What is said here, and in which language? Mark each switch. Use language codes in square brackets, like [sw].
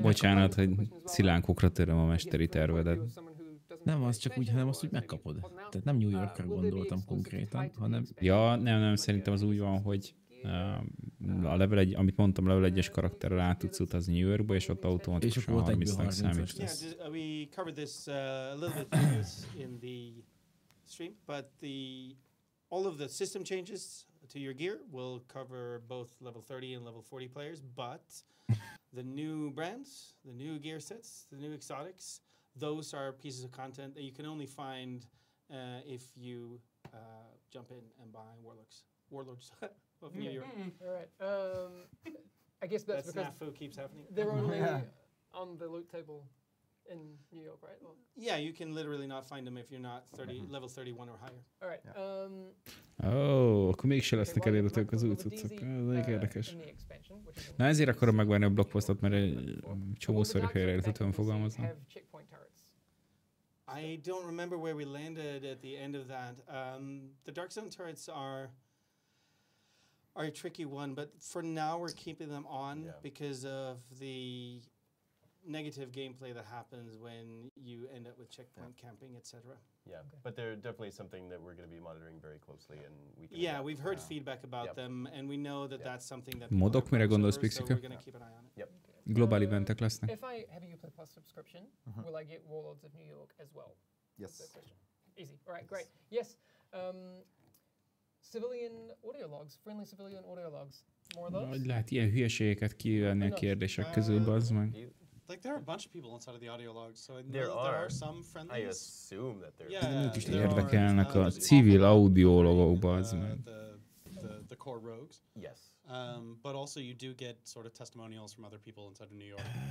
[hu] bocsánat, hogy szilánkokra töröm a mesteri tervedet. Nem az csak úgy, hanem azt úgy megkapod. Tehát nem New Yorkra gondoltam konkrétan, hanem... Ja, nem, szerintem az úgy van, hogy a level 1, amit mondtam, level 1-es karakterrel át tudsz utazni New Yorkba, és ott automatikusan 30-nak számít. [en] We covered this a little bit in the stream, but all of the system changes to your gear will cover both level 30 and level 40 players, but the new brands, the new gear sets, the new exotics, those are pieces of content that you can only find if you jump in and buy Warlords of New York. All right. I guess that's because snafu keeps happening. They're only on the loot table in New York, right? Well, yeah, you can literally not find them if you're not level 31 or higher. All right. [hu] Akkor mégse lesznek elérhetők az új cuccok. Ez elég érdekes. Na ezért akarom megvárni a blogpostot, mert egy csomószor félreérthetően fogalmazom. [en] I don't remember where we landed at the end of that. The Dark Zone turrets are a tricky one, but for now we're keeping them on because of the negative gameplay that happens when you end up with checkpoint camping, etc. Yeah, but they're definitely something that we're going to be monitoring very closely, and we can. Yeah, we've heard feedback about them, and we know that that's something that. [hu] Modok, mire gondolsz, Pixika? [en] Yep. [hu] Global eventek lesznek. [en] If I have a Uplay Plus subscription, will I get Warlords of New York as well? Yes. Easy. All right, great. Yes. Civilian audio logs, friendly civilian audio logs. More of those? [hu] Hogy lehet ilyen hülyeségeket kivenni a kérdések közül, bazd meg. [en] Like there are a bunch of people inside of the audio logs, so I know there are some friendlies. I assume that there. [hu] Ők is érdekelnek a civil audiologok, bazd meg. [en] The core rogues. Yes. But also you do get sort of testimonials from other people inside of New York.